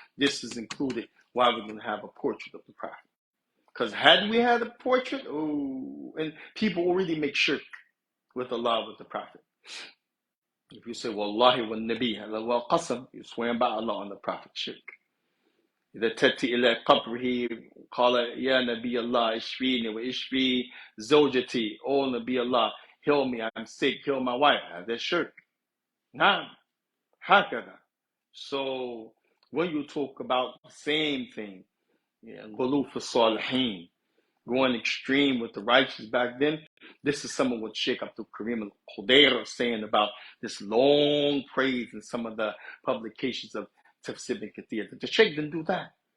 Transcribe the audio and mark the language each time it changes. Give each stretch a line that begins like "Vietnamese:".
English: This is included why we're going to have a portrait of the prophet. Because had we had a portrait, and people already make shirk with Allah, with the prophet. If you say, Wallahi wa nabi, wa qasam, you're swearing by Allah on the prophet, shirk.
Arabic: إذا تأتي إلى قبره قال يا نبي الله اشفيني واشفي زوجتي.
English: Oh Nabi Allah, heal me, I'm sick, heal my wife. That's shirk. Nah, hakada. So when you talk about the same thing,
Arabic: غلو في الصالحين,
English: going extreme with the righteous back then, this is some of what Shaykh Abdul Karim al-Khudair is saying about this long praise in some of the publications of Tafsir and kathir. The Shaykh didn't do that.